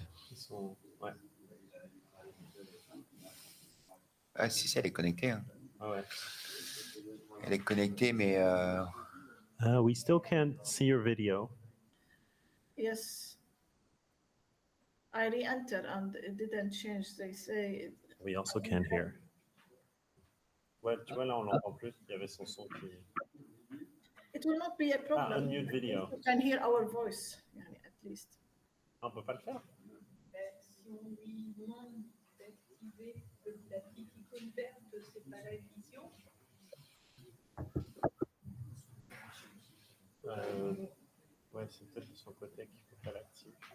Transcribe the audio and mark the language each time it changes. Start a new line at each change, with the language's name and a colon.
French: Ils sont... Ouais. Ah, si, elle est connectée. Hein. Ah ouais. Elle est connectée, mais.
English: We still can't see your video. Yes. I re-entered and it didn't change. They say. We also can't hear.
French: Ouais, tu vois, là, on l'entend plus. Il y avait son son qui...
English: It will not be a problem. Unmute video. You can hear our voice, at least.
French: On peut pas le faire. Si on lui demande d'activer l'appli qui converte, c'est pas la vision. Ouais, c'est peut-être de son côté qu'il faut pas l'activer.